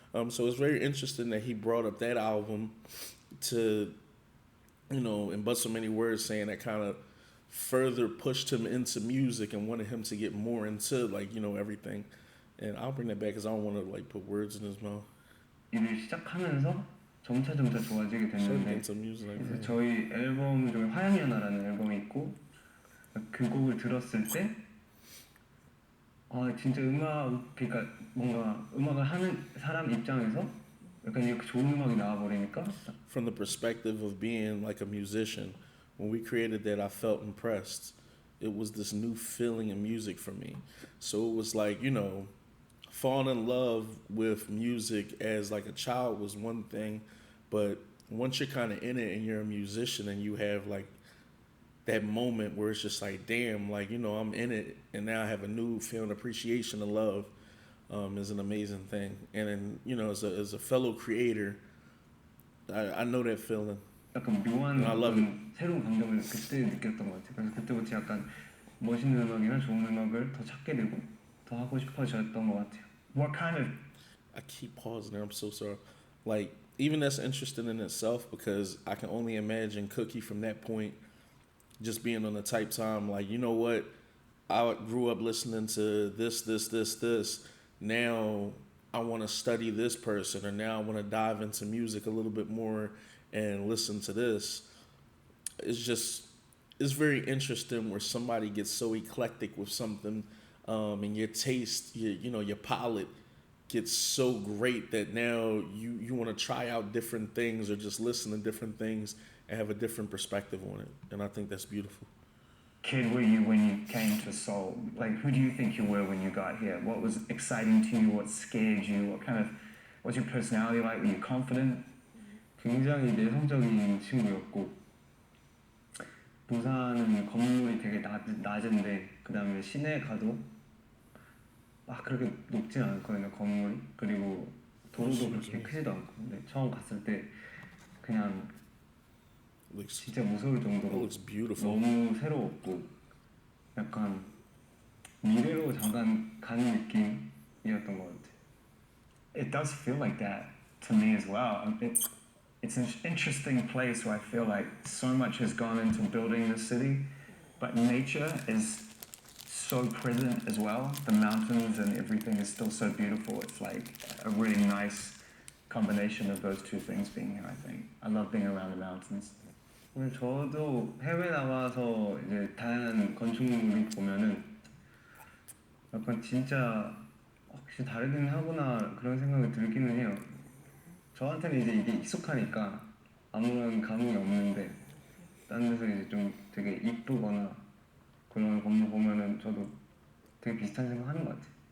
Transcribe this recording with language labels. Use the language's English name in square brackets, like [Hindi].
[English] So it's very interesting that he brought up that album to, in but so many words, saying that kind of further pushed him into music and wanted him to get more into everything. And I'll bring that back because I don't want to put words in his mouth. [Korean] 일을 시작하면서 점차 좋아지게 됐는데 이제 저희 앨범 중에 화양연화라는 앨범이 있고 그 곡을 들었을 때 진짜 그러니까 뭔가 음악을 하는 사람 입장에서 약간 이렇게 좋은 음악이 나와버리니까 [English] From the perspective of being like a musician, when we created that, I felt impressed. It was this new feeling in music for me. So it was like, falling in love with music as like a child was one thing, but once you're kind of in it and you're a musician and you have like that moment where it's just like, damn, I'm in it and now I have a new feeling, appreciation and love, is an amazing thing. And then, as a fellow creator, I know that feeling. [Korean] 약간 묘한 [English] I love it. [Korean] 새로운 감정을 그때 느꼈던 것 같아요. 그래서 그때부터 약간 멋있는 음악이나 좋은 음악을 더 찾게 되고 더 하고 싶어졌던 것 같아요. [English] What kind of... I keep pausing there. I'm so sorry. Even that's interesting in itself because I can only imagine Cookie from that point just being on the type time, you know what? I grew up listening to this. Now I want to study this person, or now I want to dive into music a little bit more and listen to this. It's very interesting where somebody gets so eclectic with something, and your taste, your palate gets so great that now you want to try out different things or just listen to different things and have a different perspective on it. And I think that's beautiful. Kid were you when you came to Seoul? Who do you think you were when you got here? What was exciting to you? What scared you? What's your personality like? Were you confident? [Korean] 굉장히 내성적인 친구였고 부산은 건물이 되게 낮은데 그 다음에 시내 가도 그렇게 높진 않거든요, 건물이. 그리고 도로도 그렇게 크지도 않고. 근데 처음 갔을 때 그냥 진짜 무서울 정도로 너무 새로웠고 약간 미래로 잠깐 가는 느낌이었던 것 같아요. [English] It does feel like that. to me as well. It's an interesting place where I feel like so much has gone into building the city, but nature is so present as well. The mountains and everything is still so beautiful. It's like a really nice combination of those two things being here, I think. I love being around the mountains. [Korean] 근데 저도 해외 나가서 이제 다양한 건축물을 보면은 약간 진짜 확실히 다르긴 하구나 그런 생각이 들기는 해요. 저한테는 이제 이게 익숙하니까 아무런 감흥이 없는데 딴 데서 이제 좀 되게 이쁘거나 그런 건물 보면은 저도 되게 비슷한 생각 하는 것 같아요.